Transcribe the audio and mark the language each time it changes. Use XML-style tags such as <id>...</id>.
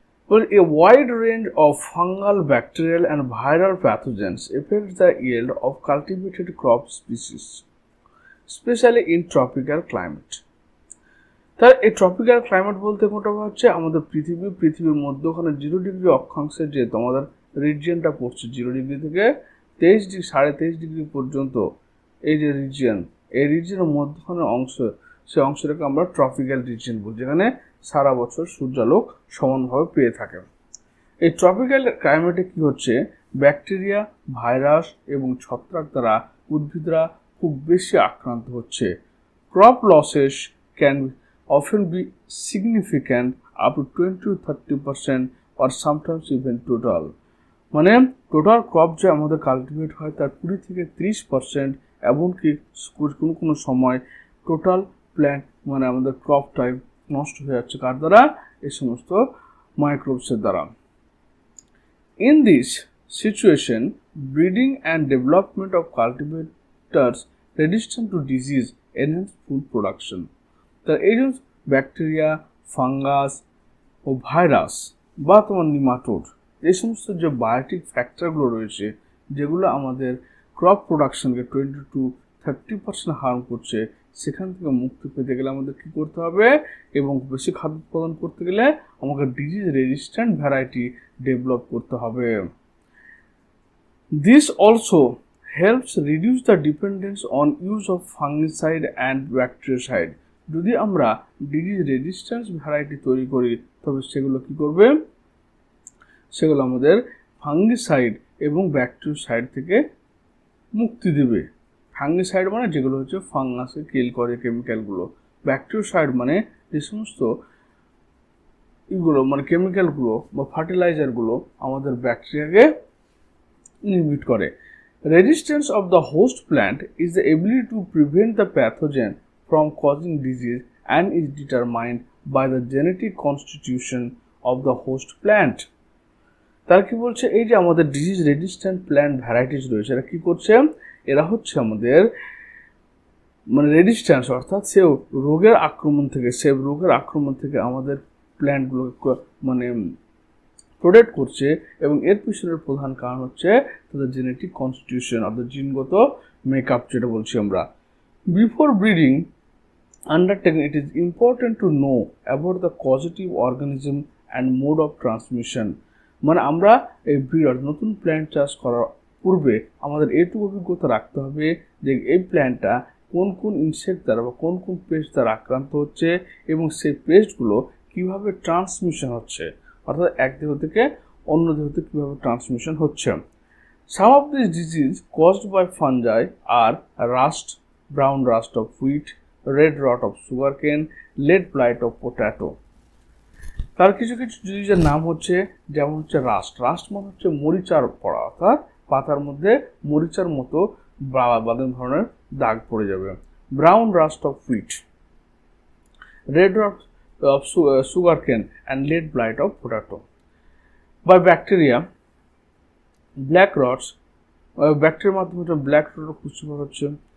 <en>Well, a wide range of fungal, bacterial and viral pathogens affect the yield of cultivated crop species, especially in tropical climate.</en> <bn>তার এই tropical climate বলতে কোনটা হচ্ছে আমাদের পৃথিবীর মধ্যখানে 0 ডিগ্রি অক্ষাংশের যে তোমাদের রিজিয়নটা পড়ছে 0 ডিগ্রি থেকে 23.5 ডিগ্রি পর্যন্ত এই যে রিজিয়ন, এই রিজিয়নের মধ্যখানের অংশ, সেই অংশটাকে আমরা ট্রপিক্যাল রিজিয়ন বলি, যেখানে সারা বছর সূর্যালোক সমানভাবে পেয়ে থাকে। এই ট্রপিক্যাল ক্লাইমেটে কি হচ্ছে, ব্যাকটেরিয়া, ভাইরাস এবং ছত্রাক দ্বারা উদ্ভিদরা খুব বেশি আক্রান্ত হচ্ছে।</bn> <en>Crop losses can often be significant up to 20-30% or sometimes even total।</en> <bn>মানে টোটাল ক্রপ যে আমাদের কাল্টিভেট হয় তার 20-30% এমনকি কোনো সময় টোটাল প্ল্যান্ট মানে আমাদের ক্রপটাই নষ্ট হয়ে যাচ্ছে। কার দ্বারা? এই সমস্ত মাইক্রোবসের দ্বারা।</bn> <en>In this situation, breeding and development of cultivators resistant to disease enhance food production।</en> <bn>তার এই যে ব্যাকটেরিয়া, ফাঙ্গাস ও ভাইরাস বা তোমার নিমাটোড, এই সমস্ত যে বায়োটিক ফ্যাক্টরগুলো রয়েছে যেগুলো আমাদের ক্রপ প্রোডাকশনকে 20-30% হার্ম করছে, সেখান থেকে মুক্তি পেতে গেলে আমাদের কী করতে হবে এবং বেশি খাদ্য উৎপাদন করতে গেলে আমাকে ডিজিজ রেজিস্ট্যান্ট ভ্যারাইটি ডেভেলপ করতে হবে।</bn> <en>This also helps reduce the dependence on use of fungicide and bactericide।</en> <bn>যদি আমরা ডিজিজ রেজিস্ট্যান্স ভ্যারাইটি তৈরি করি তবে সেগুলো কি করবে, সেগুলো আমাদের ফাঙ্গিসাইড এবং ব্যাকটেরিসাইড থেকে মুক্তি দেবে। ফাঙ্গিসাইড মানে যেগুলো হচ্ছে ফাঙ্গাসকে কিল করে কেমিক্যালগুলো, ব্যাকটেরিসাইড মানে যে সমস্ত এগুলো মানে কেমিক্যালগুলো বা ফার্টিলাইজারগুলো আমাদের ব্যাকটেরিয়াকে ইনহিবিট করে।</bn> <en>Resistance of the host plant is the ability to prevent the pathogen from causing disease and is determined by the genetic constitution of the host plant।</en> <bn>তার কি বলছে, এই যে আমাদের ডিজিজ রেজিস্ট্যান্ট প্ল্যান্ট ভ্যারাইটিস রয়েছে এরা কি করছে, এরা হচ্ছে আমাদের মানে রেজিস্ট্যান্স অর্থাৎ সে রোগের আক্রমণ থেকে আমাদের প্ল্যান্টগুলোকে মানে প্রোটেক্ট করছে এবং এর পিছনের প্রধান কারণ হচ্ছে তাদের জেনেটিক কনস্টিটিউশন অর্থাৎ জিনগত মেকআপ যেটা বলছি আমরা।</bn> <en>Before breeding undertaken, it is important to know about the causative organism and mode of transmission।</en> <bn>মানে আমরা এই ব্রিড নতুন প্ল্যান্ট চাষ করার পূর্বে আমাদের এইটুকু অভিজ্ঞতা রাখতে হবে যে এই প্ল্যান্টটা কোন কোন ইনসেক্ট দ্বারা বা কোন কোন পেস্ট দ্বারা আক্রান্ত হচ্ছে এবং সেই পেস্টগুলো কীভাবে ট্রান্সমিশন হচ্ছে, অর্থাৎ এক দেহ থেকে অন্য দেহতে কীভাবে ট্রান্সমিশন হচ্ছে।</bn> <en>Some of these diseases caused by fungi are rust, brown rust of wheat, red rot of sugarcane, lead blight of potato।</en> <bn>তার কিছু ডিজিজের নাম হচ্ছে, যেমন হচ্ছে রাস্ট মানে হচ্ছে মরিচার পড়া, অর্থাৎ পাতার মধ্যে মরিচার মতো বাদাম ধরনের দাগ পড়ে যাবে।</bn> <en>Brown rust of wheat, red rot of sugarcane and lead blight of potato। By bacteria, black rots,</en> <bn>ব্যাকটেরিয়ার মাধ্যমে ব্ল্যাক রট পুষ্টিকর হচ্ছে।</bn>